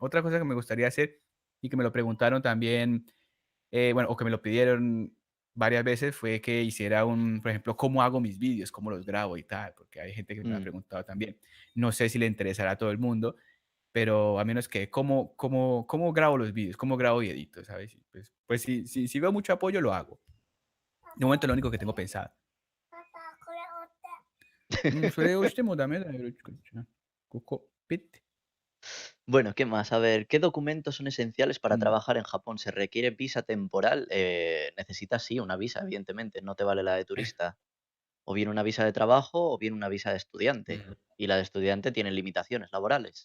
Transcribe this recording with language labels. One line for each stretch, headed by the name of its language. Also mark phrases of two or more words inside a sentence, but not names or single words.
Spanish: Otra cosa que me gustaría hacer, y que me lo preguntaron también, bueno, o que me lo pidieron varias veces, fue que hiciera por ejemplo, cómo hago mis vídeos, cómo los grabo y tal, porque hay gente que me ha Mm. preguntado también. No sé si le interesará a todo el mundo, pero a menos que cómo grabo los vídeos, cómo grabo y edito, ¿sabes? Y pues si veo mucho apoyo, lo hago. De momento lo único que tengo pensado.
Japanese: それをしてもダメだよ、ここ、ピッて。
Spanish: Bueno, ¿qué más? A ver, ¿qué documentos son esenciales para うん。 trabajar en Japón? ¿Se requiere visa temporal? Necesitas, sí, una visa, evidentemente, no te vale la de turista. O bien una visa de trabajo o bien una visa de う estudiante. ん。 Y la de estudiante tiene limitaciones laborales.